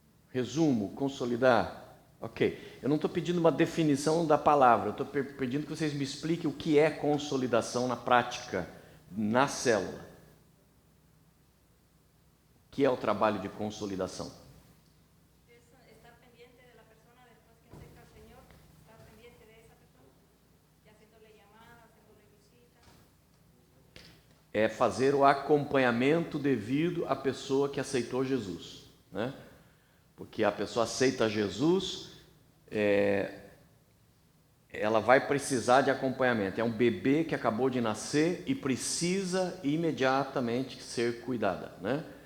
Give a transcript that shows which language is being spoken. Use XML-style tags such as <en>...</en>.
<pt>Resumo, consolidar. Ok. Eu não estou pedindo uma definição da palavra, eu estou pedindo que vocês me expliquem o que é consolidação na prática, na célula. O que é o trabalho de consolidação?</pt> <es>Estar pendiente de la persona después que acepta al Señor, estar pendiente de esa persona, y haciéndole llamadas, haciéndole visitas.</es> <pt>É fazer o acompanhamento devido à pessoa que aceitou Jesus, né? Porque a pessoa aceita Jesus, ela vai precisar de acompanhamento. É um bebê que acabou de nascer e precisa imediatamente ser cuidada, né?</pt>